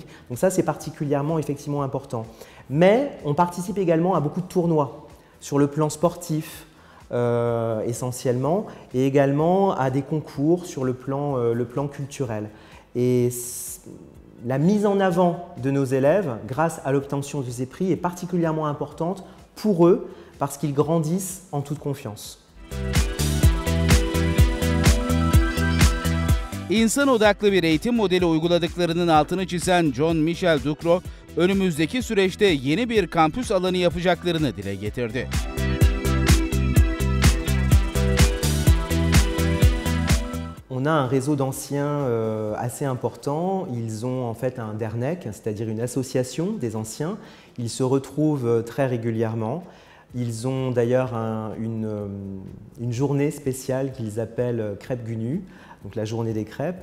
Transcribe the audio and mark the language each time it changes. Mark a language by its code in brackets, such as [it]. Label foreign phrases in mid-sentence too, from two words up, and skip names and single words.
[fr] Donc ça, c'est particulièrement effectivement important. Mais on participe également à beaucoup de tournois sur le plan sportif, essentiellement, et également à des concours sur le plan culturel. Et la mise en avant de nos élèves, grâce à l'obtention de ces prix, est particulièrement importante pour eux parce qu'ils grandissent en toute confiance. [tr] İnsan odaklı bir eğitim modeli uyguladıklarının altını çizen Jean-Michel Ducrot, önümüzdeki süreçte yeni bir kampüs alanı yapacaklarını dile getirdi. [fr] On a un réseau d'anciens assez important. Ils ont en fait un DERNEC, c'est-à-dire une association des anciens. Ils se retrouvent très régulièrement. Ils ont d'ailleurs une journée spéciale qu'ils appellent Crêpes Günü, donc la journée des crêpes.